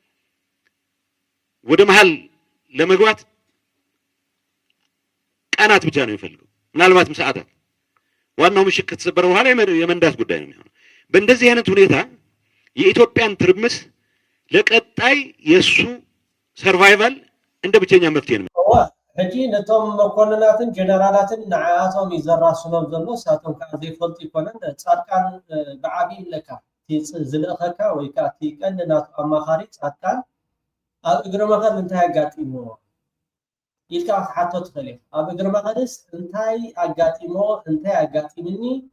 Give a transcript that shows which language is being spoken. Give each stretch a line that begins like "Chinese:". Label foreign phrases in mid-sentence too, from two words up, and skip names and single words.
Amharic: ወደ መሃል ለመግባት ቀናት ብቻ ነው የሚፈልገው ምናልባትም ሰዓታት ዋናው ምሽክ ከተሰበረ በኋላ የመንዳት ጉዳይ ነው የሚሆነው በእንደዚህ አይነት ሁኔታ የኢትዮጵያን ትርምስ ለቀጣይ የሱ ሰርቫይቫል እንደ ብቸኛ መፍትሄ ነው
Tigrinya: ሕጂ ነቶም መኮንናትን ጀነራላትን ንዓያቶም ይዘራስኖም ዘሎ ሳቶም ከዓ ዘይፈልጡ ይኮነን ጻድቃን ብዓቢ ለካ ዝልእኸካ ወይ ከዓ እቲ ቀንዲ ናቱ ኣማኻሪ ጻድቃን ኣብ እግሪ መኸድ እንታይ ኣጋጢሞ ኢልካ ሓቶ ትኽእል ኢኻ ኣብ እግሪ መኸድስ እንታይ ኣጋጢሞ እንታይ ኣጋጢምኒ